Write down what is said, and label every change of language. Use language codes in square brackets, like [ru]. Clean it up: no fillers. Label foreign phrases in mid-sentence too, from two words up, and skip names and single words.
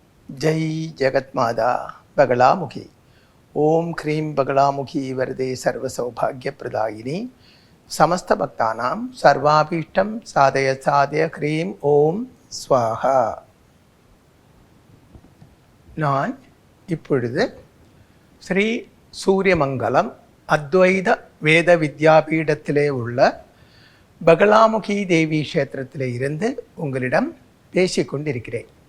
[sa] जय जगत्माता बगलामुखी ओम क्रीं बगलामुखी वरदे सर्वसौभाग्यप्रदायिनी समस्त भक्तानां सर्वाभीष्टं साधय साधय क्रीं ओम स्वाहा. [ta] நான் இப்பொழுது ஸ்ரீ சூரியமங்கலம் அத்வைத வேத வித்யாபீடத்திலே உள்ள பகலாமுகி தேவி க்ஷேத்திரத்திலே இருந்து உங்களிடம் பேசிக்கொண்டிருக்கிறேன்.